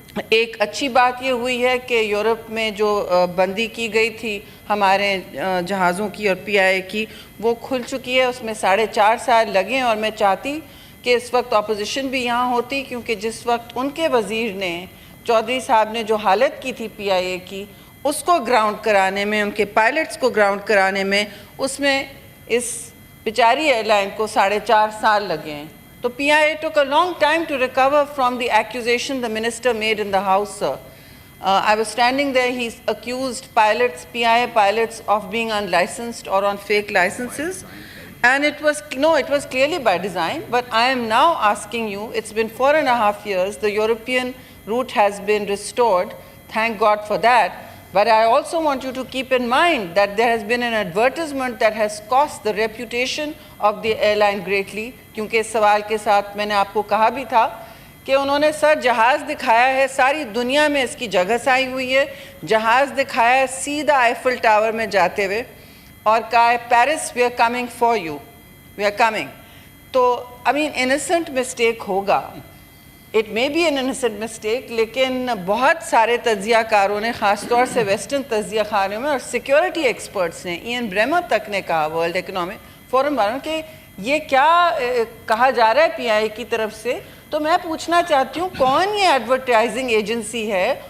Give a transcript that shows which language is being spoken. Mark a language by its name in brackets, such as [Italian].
[Urdu] ایک اچھی بات یہ ہوئی ہے کہ یورپ میں جو بندی کی گئی تھی ہمارے جہازوں کی اور پی آئی اے کی، وہ کھل چکی ہے. اس میں 4.5 سال لگے، اور میں چاہتی کہ اس وقت اپوزیشن بھی یہاں ہوتی، کیونکہ جس وقت ان کے وزیر نے، چودھری صاحب نے جو حالت کی تھی پی آئی اے کی، اس کو گراؤنڈ کرانے میں، ان کے پائلٹس کو گراؤنڈ کرانے میں، اس میں اس بیچاری ایئر لائن کو 4.5 سال لگے ہیں. [English] تو P I A took a long time to recover from the accusation the minister made in the house, sir. I was standing there, he accused pilots, PIA pilots, of being unlicensed or on fake licenses. And it was clearly by design. But I am now asking you, it's been 4.5 years, the European route has been restored, thank God for that. But I also want you to keep in mind that there has been an advertisement that has cost the reputation of the airline greatly. [Urdu] کیونکہ اس سوال کے ساتھ میں نے آپ کو کہا بھی تھا کہ انہوں نے سر جہاز دکھایا ہے، ساری دنیا میں اس کی جگہ آئی ہوئی ہے، جہاز دکھایا ہے سیدھا آئیفل ٹاور میں جاتے ہوئے اور کہا ہے [English] Paris we are coming [Urdu] for you, we are coming. تو انسنٹ مسٹیک ہوگا، [English] it may be an innocent mistake, [Urdu] لیکن بہت سارے تجزیہ کاروں نے، خاص طور سے ویسٹرن تجزیہ کاروں میں اور سیکیورٹی ایکسپرٹس نے، ایئن بریمر تک نے کہا، ورلڈ اکنامک فورم والوں، کہ یہ کیا کہا جا رہا ہے پی آئی اے کی طرف سے. تو میں پوچھنا چاہتی ہوں کون یہ ایڈورٹائزنگ ایجنسی ہے